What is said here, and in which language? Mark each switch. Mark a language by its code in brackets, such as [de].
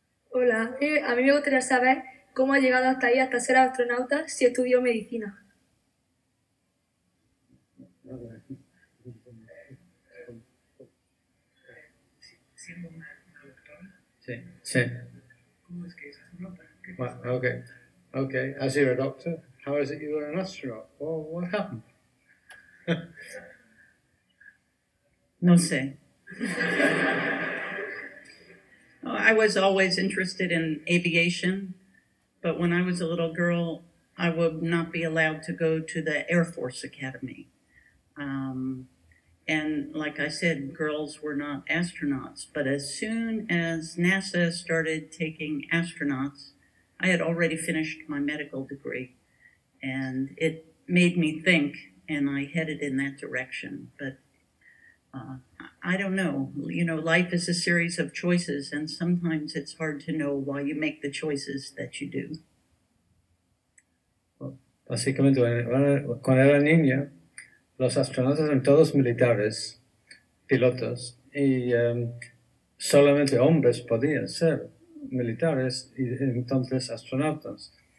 [es] Hola, a mí me gustaría saber cómo ha llegado hasta ahí, hasta ser astronauta, si estudió medicina. Siendo una doctora. Sí. ¿Cómo es que es astronauta? [en] Well, okay. As you're a doctor, how is it you were an astronaut? Well, what happened? [es] No sé. [en] I was always interested in aviation, but when I was a little girl, I would not be allowed to go to the Air Force Academy. And like I said, girls were not astronauts. But as soon as NASA started taking astronauts, I had already finished my medical degree. And it made me think, and I headed in that direction. But I don't know. You know, life is a series of choices, and sometimes it's hard to know why you make the choices that you do. [es] Básicamente, cuando era niña, los astronautas eran todos militares, pilotos, y solamente hombres podían ser militares y entonces astronautas.